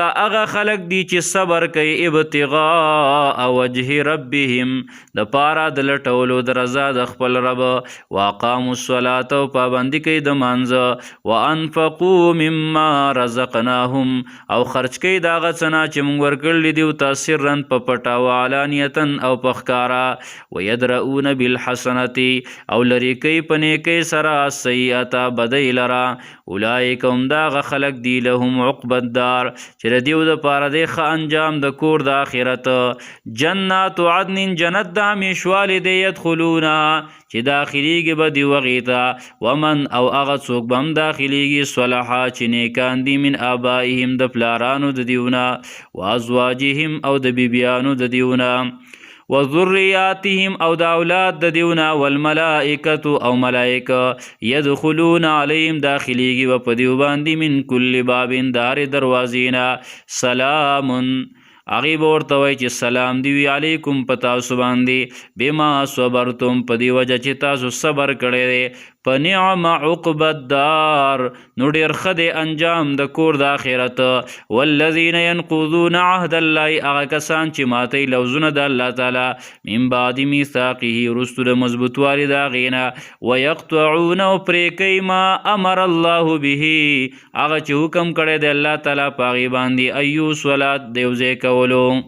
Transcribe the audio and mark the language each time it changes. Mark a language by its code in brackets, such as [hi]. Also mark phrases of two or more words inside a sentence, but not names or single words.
[ps] هغه خلق دی چې صبر کوي [ar] ابتغاء وجه ربهم [ps] د پاره د لټولو د رضا د خپل رب [ar] واقاموا الصلاة [ps] او پابندي کوي د مانځه [ar] وانفقوا مما رزقناهم [ps] او خرج کوي د هغه څه نه چې موږ ورکړلي دي ورته سرا په پټه وعلانیة او په ښکاره [ar] ویدرؤون بالحسنة [ps] او لرې کوي په نیکۍ سره سیئة بدۍ لره [ar] اولئک هم [ps] دا هغه خلق دی [ar] لهم عقب الدار [ps] چې د دیو د پاره دی ښه انجام د کور د آخرت [ar] جنات عدن [ps] جنت د همیشوالې دی یدخلونها چې داخلیږي به دیو هغې ته ومن او هغه څوک به هم داخلیږي صلحا چې نیکان دي [ar] من آبائهم [ps] د پلارانو د دیونه وازواجهم او د بیبیانو د دیونه وذریاتهم او د اولاد د دیونه والملائکة او ملائکه [ar] یدخلون علیهم [ps] داخلیږي به په دیو باندې [ar] من کل باب [ps] د هرې دروازې نه سلام هغې به ورته وایي چې سلام دی وي علیکم په تاسو باندې [ar] بما صبرتم [ps] په دې وجه چې تاسو صبر کړی دی [ar] فنعم عقب الدار [ps] نو ډېر ښه دی انجام د کور د آخرت [ar] والذین ینقضون عهد الله [ps] هغه کسان چې ماتوي لوزونه د الله تعالی [ar] من بعد میثاقه [ps] وروستو د مضبوطوالي د هغې نه ویقطعون او پرې کوي [ar] ما امر الله به [ps] هغه چې حکم کړی دی الله تعالی په هغې باندې ایو صلات د یو ځای کولو